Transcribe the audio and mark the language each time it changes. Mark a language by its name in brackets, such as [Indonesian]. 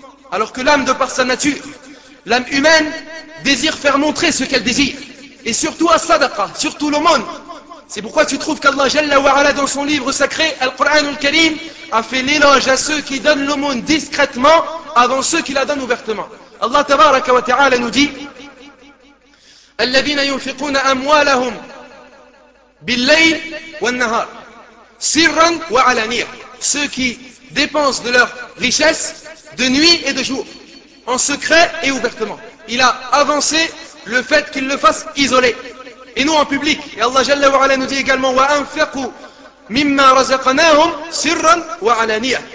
[French] Alors que l'âme, de par sa nature, l'âme humaine, désire faire montrer ce qu'elle désire. Et surtout à sadaqa, surtout l'aumône. C'est pourquoi tu trouves qu'Allah Jalla wa Ala dans son livre sacré, Al-Qur'an al-Karim, a fait l'éloge à ceux qui donnent l'aumône discrètement avant ceux qui la donnent ouvertement. Allah tabaraka wa ta'ala nous dit [Arabic] الَّذِينَ يُنْفِقُونَ أَمْوَالَهُمْ بِالْلَّيْلِ وَالنَّهَارِ سِرًّا وَعَلَانِيَةً. [French] Ceux qui dépensent de leur richesse de nuit et de jour, en secret et ouvertement. Il a avancé le fait qu'ils le fassent isolé. Et nous en public. Et Allah Jalla wa Ala nous dit également [Arabic] وَأَنْفَقُوا مِمَّا رَزَقَنَاهُمْ سِرًّا وَعَلَانِيَةً.